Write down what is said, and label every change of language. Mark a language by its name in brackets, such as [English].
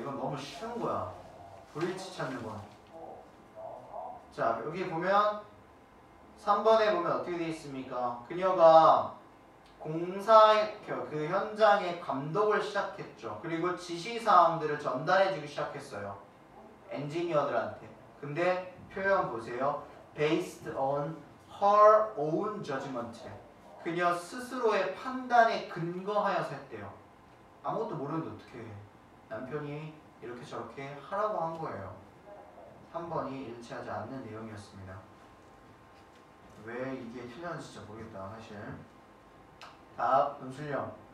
[Korean] 이건 너무 쉬운 거야. 불일치 찾는 건. 자 여기 보면 3번에 보면 어떻게 되어 있습니까? 그녀가 공사 그 현장의 감독을 시작했죠. 그리고 지시사항들을 전달해주기 시작했어요. 엔지니어들한테. 근데 표현 보세요. [English] Based on her own judgment. [Korean] 그녀 스스로의 판단에 근거하여서 했대요. 아무것도 모르는데 어떻게 해. 남편이 이렇게 저렇게 하라고 한 거예요. 3번이 일치하지 않는 내용이었습니다. 왜 이게 틀렸는지 진짜 모르겠다 사실. 다음 논술형.